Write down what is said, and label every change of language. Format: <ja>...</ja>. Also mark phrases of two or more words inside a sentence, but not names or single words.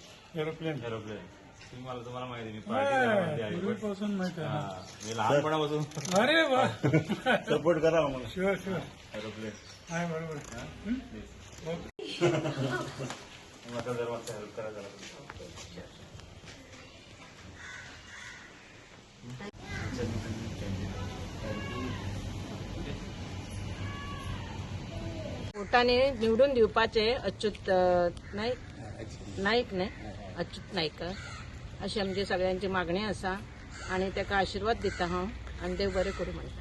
<mr>एरोप्लेन तुम्हाला माहिती मी पार्टी पूर्वीपासून माहिती आहे. मी लहानपणापासून अरे वा सपोर्ट करा मला.</mr> <en>sure sure</en> <mr>एरोप्लेन आहे बरोबर माझा जर मला हेल्प करा जरा.</mr> <kok>वोटाने निवडून दिवपाचे अच्युत नाईक अच्युत नाईक अशी आमची सगळ्यांची मागणी आसा आणि ताका आशीर्वाद दिता हांव आनी देव बरें करूं म्हणटा.</kok>